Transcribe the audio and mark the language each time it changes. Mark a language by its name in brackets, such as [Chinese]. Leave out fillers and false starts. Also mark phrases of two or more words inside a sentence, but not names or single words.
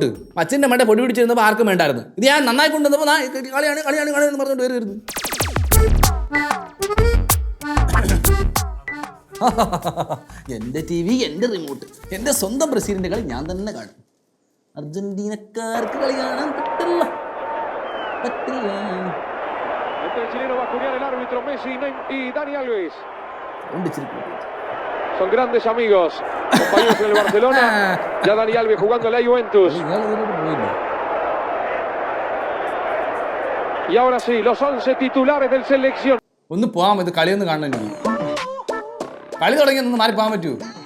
[Malayalam] അച്ഛൻ്റെ മണ്ട പൊടി പിടിച്ചിരുന്നപ്പോൾ ആർക്കും വേണ്ടായിരുന്നു. ഇത് ഞാൻ നന്നായി കൊണ്ടുവന്നപ്പോൾ കളിയാണ് കളിയാണ് കളിയാണെന്ന് പറഞ്ഞുകൊണ്ട് വരുന്നു. എൻ്റെ TV, എൻ്റെ റിമോട്ട്, എൻ്റെ സ്വന്തം ബ്രസീലിൻ്റെ കളി ഞാൻ തന്നെ കാണും. അർജന്റീനക്കാർക്ക് കളി കാണാൻ പറ്റില്ല. [Spanish] El chileno va a curiar el árbitro Messi y Dani Alves. Son grandes amigos, compañeros en el Barcelona. Ya Dani Alves jugando en la Juventus. Y ahora sí, los 11 titulares del selección. [Malayalam] ഒന്ന് പോവാം, ഇത് കളിയൊന്ന് കാണണം. എനിക്ക് കളി തുടങ്ങി ഒന്ന് മാറി പോകാൻ പറ്റൂ?